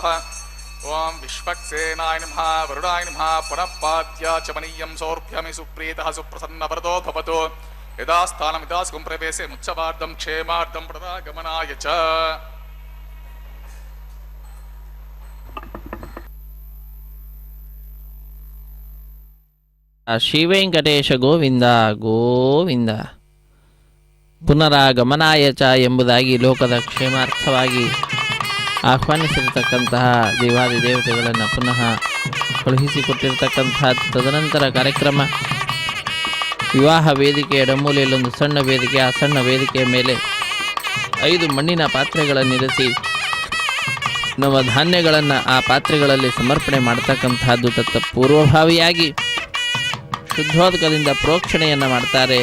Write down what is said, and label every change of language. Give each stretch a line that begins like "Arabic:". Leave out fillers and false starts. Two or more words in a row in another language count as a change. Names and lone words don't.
Sanskrit: ओम विश्वक्सेनाय नमः वरुणाय नमः पुनः पाद्या च मनीयं सौर्भ्यमि सुप्रीतः सुप्रसन्नवरदो भवतु यदा स्थानमिदास्कुं प्रवेशे मुत्सवार्धं क्षेमार्धं प्रदागमनाय च।
Kannada: ಶ್ರೀವೆಂಕಟೇಶ ಗೋವಿಂದ ಗೋವಿಂದ.
Sanskrit: ಪುನರಾಗಮನಾಯ ಚ
Kannada: ಎಂಬುದಾಗಿ ಲೋಕದ ಕ್ಷೇಮಾರ್ಥವಾಗಿ ಆಹ್ವಾನಿಸಿರತಕ್ಕಂತಹ ದೇವಾದಿ ದೇವತೆಗಳನ್ನು ಪುನಃ ಕಳುಹಿಸಿಕೊಟ್ಟಿರ್ತಕ್ಕಂತಹ ತದನಂತರ ಕಾರ್ಯಕ್ರಮ ವಿವಾಹ ವೇದಿಕೆ ಎಡಮೂಲೆಯಲ್ಲೊಂದು ಸಣ್ಣ ವೇದಿಕೆ, ಆ ಸಣ್ಣ ವೇದಿಕೆಯ ಮೇಲೆ 5 ಮಣ್ಣಿನ ಪಾತ್ರೆಗಳನ್ನಿರಿಸಿ ನವಧಾನ್ಯಗಳನ್ನು ಆ ಪಾತ್ರೆಗಳಲ್ಲಿ ಸಮರ್ಪಣೆ ಮಾಡ್ತಕ್ಕಂತಹದ್ದು ತತ್ತ ಪೂರ್ವಭಾವಿಯಾಗಿ ಶುದ್ಧೋದಕದಿಂದ ಪ್ರೋಕ್ಷಣೆಯನ್ನು ಮಾಡ್ತಾರೆ.